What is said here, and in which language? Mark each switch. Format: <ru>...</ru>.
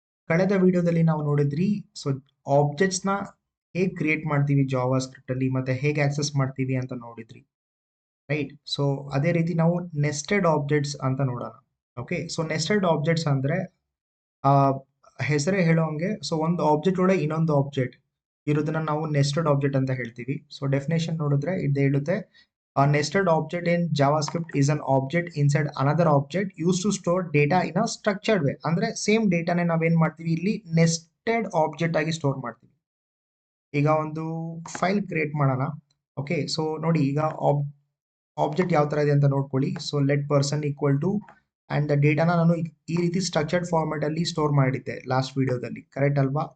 <kn>ಕಳೆದ ವಿಡಿಯೋದಲ್ಲಿ ನಾವು ನೋಡಿದ್ರಿ. ಸೊ ಆಬ್ಜೆಕ್ಟ್ಸ್ ನ ಹೇಗೆ ಕ್ರಿಯೇಟ್ ಮಾಡ್ತೀವಿ ಜಾವಾ ಸ್ಕ್ರಿಪ್ಟ್ ಅಲ್ಲಿ, ಮತ್ತೆ ಹೇಗೆ ಆಕ್ಸೆಸ್ ಮಾಡ್ತೀವಿ ಅಂತ ನೋಡಿದ್ರಿ, ರೈಟ್? ಸೊ ಅದೇ ರೀತಿ ನಾವು ನೆಸ್ಟೆಡ್ ಆಬ್ಜೆಕ್ಟ್ಸ್ ಅಂತ ನೋಡೋಣ. ಓಕೆ, ಸೊ ನೆಸ್ಟೆಡ್ ಆಬ್ಜೆಕ್ಟ್ಸ್ ಅಂದ್ರೆ ಆ ಹೆಸರೇ ಹೇಳೋಂಗೆ, ಸೊ ಒಂದು ಆಬ್ಜೆಕ್ಟ್ ಒಳಗೆ ಇನ್ನೊಂದು ಆಬ್ಜೆಕ್ಟ್ ಇರೋದನ್ನ ನಾವು ನೆಸ್ಟೆಡ್ ಆಬ್ಜೆಕ್ಟ್ ಅಂತ ಹೇಳ್ತೀವಿ. ಸೊ ಡೆಫಿನೇಷನ್ ನೋಡಿದ್ರೆ ಇದು ಹೇಳುತ್ತೆ,</kn> <en>a nested object in JavaScript is an object inside another object used to store data in a structured way.</en> <kn>ಅಂದ್ರೆ ಸೇಮ್ ಡೇಟಾನೇ ನಾವೇನ್ ಮಾಡ್ತೀವಿ, ಇಲ್ಲಿ ನೆಸ್ಟೆಡ್ ಆಬ್ಜೆಕ್ಟ್ ಆಗಿ ಸ್ಟೋರ್ ಮಾಡ್ತೀವಿ. ಈಗ ಒಂದು ಫೈಲ್ ಕ್ರಿಯೇಟ್ ಮಾಡೋಣ. ಓಕೆ, ಸೊ ನೋಡಿ, ಈಗ ಆಬ್ಜೆಕ್ಟ್ ಯಾವ ತರ ಇದೆ ಅಂತ ನೋಡ್ಕೊಳ್ಳಿ. So let person equal to and the ಡೇಟಾನ ನಾನು ಈ ರೀತಿ ಸ್ಟ್ರಕ್ಚರ್ಡ್ ಫಾರ್ಮೆಟ್ ಅಲ್ಲಿ ಸ್ಟೋರ್ ಮಾಡಿದ್ದೆ ಲಾಸ್ಟ್ ವಿಡಿಯೋದಲ್ಲಿ, ಕರೆಕ್ಟ್ ಅಲ್ವಾ?</kn>